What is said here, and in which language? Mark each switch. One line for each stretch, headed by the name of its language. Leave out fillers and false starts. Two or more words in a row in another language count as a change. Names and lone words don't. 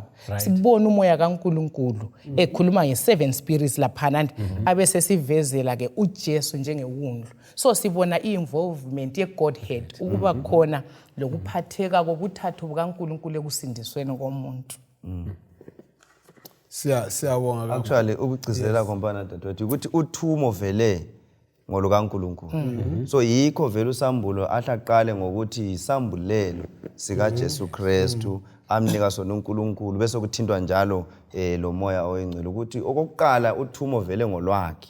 Zulu: Sibona umoya kaNkulunkulu ekhuluma nge7 spirits lapha abese sivezela ke uJesu njengewundlu. So sibona involvement yeGodhead ukuba khona lokuphatheka kobuthathu bukaNkulunkulu ekusindisweni komuntu. Siyabonga. Actually ukugcizelela kompana dadewethu ukuthi uthumo vele ngolukaNkulunkulu. So yikho vele usambulo ahlaqale ngokuthi isambulelo sika Jesu Kristu amnika sona uNkulunkulu bese kuthintwa njalo lo moya oyingcwele ukuthi okokuqala uthumo vele ngolwakhe.